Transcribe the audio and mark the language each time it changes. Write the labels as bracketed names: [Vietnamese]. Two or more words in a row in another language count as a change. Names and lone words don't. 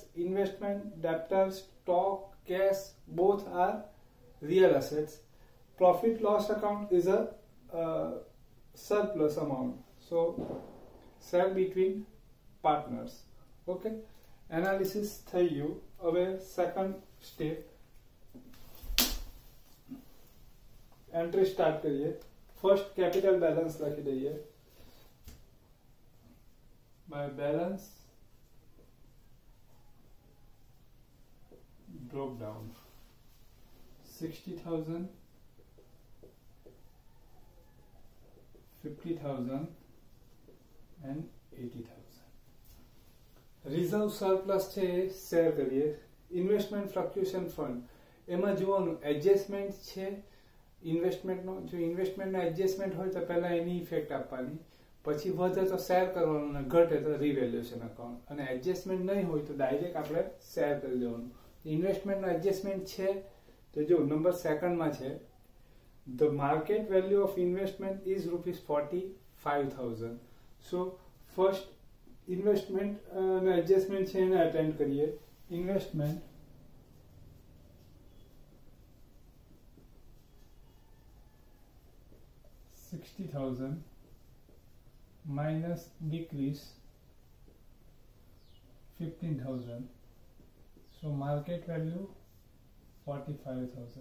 [English] Investment, debtors, stock, cash, both are real assets. Profit loss account is a surplus amount, so share between partners. Okay, analysis [Gujarati] થઈ ગયું. હવે [English] second step, entry start [Gujarati] કરીએ. [English] first capital balance [Gujarati] લખી દઈએ. [English] My balance broke down 60,000, 50,000 and 80,000. reserve surplus [Gujarati] છે એ શેર કરીએ. [English] investment fluctuation fund, [Gujarati] એમાં જોવાનું એડજસ્ટમેન્ટ છે ઇન્વેસ્ટમેન્ટનો. જો ઇન્વેસ્ટમેન્ટનો એડજસ્ટમેન્ટ હોય તો પહેલા એની ઇફેક્ટ આપવાની, પછી વધે તો શેર કરવાનું, અને ઘટે તો [English] revaluation account. [Gujarati] અને એડજસ્ટમેન્ટ નહીં હોય તો ડાયરેક્ટ આપણે શેર કરી દેવાનું. ઇન્વેસ્ટમેન્ટનો એડજસ્ટમેન્ટ છે તો જો નંબર સેકન્ડમાં છે, [English] the market value of investment is rupees 45,000. So first investment adjustment [Gujarati] છે એને અટેન્ડ કરીએ. [English] Investment $60,000 minus decrease 15,000. So market value 45,000.